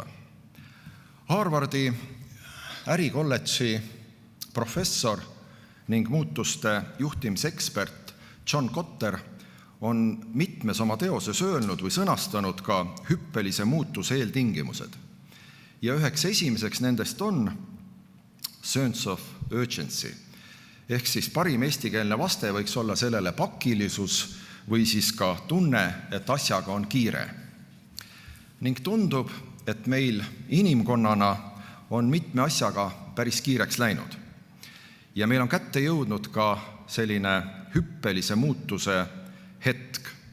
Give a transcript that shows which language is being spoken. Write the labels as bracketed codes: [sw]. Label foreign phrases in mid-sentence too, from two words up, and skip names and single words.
[et] Harvardi ärikolledži professor ning muutuste juhtimisekspert John Kotter on mitmes oma teoses öelnud või sõnastanud ka hüppelise muutuse eeltingimused. Ja üheks esimeseks nendest on [en] sense of urgency. [et] Ehk siis parim eestikeelne vaste võiks olla sellele pakilisus või siis ka tunne, et asjaga on kiire. Ning tundub, et meil inimkonnana on mitme asjaga päris kiireks läinud. Ja meil on kätte jõudnud ka selline hüppelise muutuse hetk.